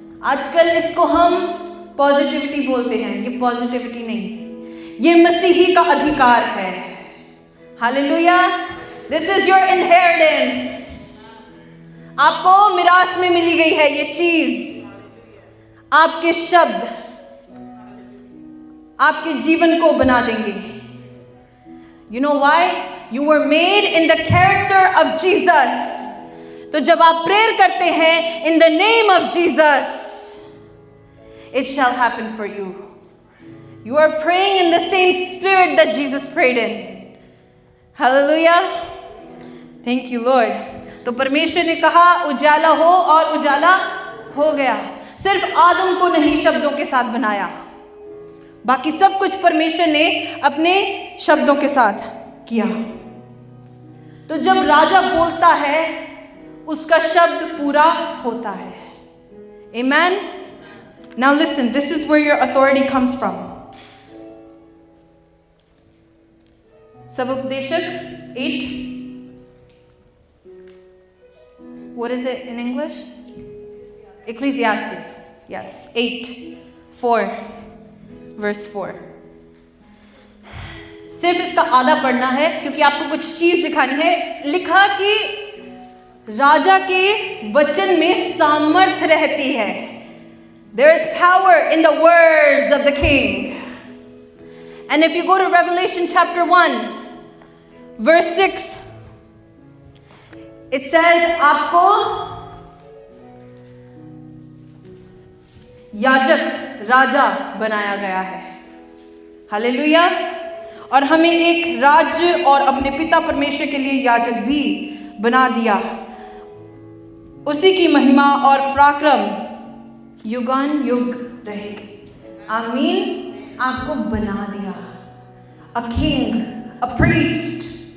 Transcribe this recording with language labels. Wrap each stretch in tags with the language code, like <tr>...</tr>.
<hi>आजकल इसको हम पॉजिटिविटी बोलते हैं. ये पॉजिटिविटी नहीं, ये मसीही का अधिकार है. Hallelujah.</hi> <en>This is your inheritance.</en> <hi>आपको मिरास में मिली गई है ये चीज. आपके शब्द आपके जीवन को बना देंगे.</hi> <en>You know why? You were made in the character of Jesus.</en> <hi>तो जब आप प्रेयर करते हैं</hi> <en>in the name of Jesus, it shall happen for you. You are praying in the same spirit that Jesus prayed in. Hallelujah. Thank you, Lord.</en> <hi>तो परमेश्वर ने कहा उजाला हो और उजाला हो गया। सिर्फ आदम को नहीं शब्दों के साथ बनाया, बाकी सब कुछ परमेश्वर ने अपने शब्दों के साथ किया। तो जब राजा बोलता है उसका शब्द पूरा होता है।</hi> <en>Amen. Now listen, this is where your authority comes from.</en> <hi>Sabupdeshak 8.</hi> <en>What is it in English? Ecclesiastes. Yes, 8:4. Verse 4.</en> <hi>सिर्फ इसका आधा पढ़ना है क्योंकि आपको कुछ चीज दिखानी है। लिखा कि राजा के वचन में सामर्थ्य रहती है।</hi> <en>There is power in the words of the king. And if you go to Revelation chapter 1, verse 6, it says</en> <hi>आपको याजक राजा बनाया गया है। हालेलुया। और हमें एक राज्य और अपने पिता परमेश्वर के लिए याजक भी बना दिया। उसी की महिमा और पराक्रम युगान युग रहे। आमीन। आपको बना दिया</hi> <en>A king, a priest.</en>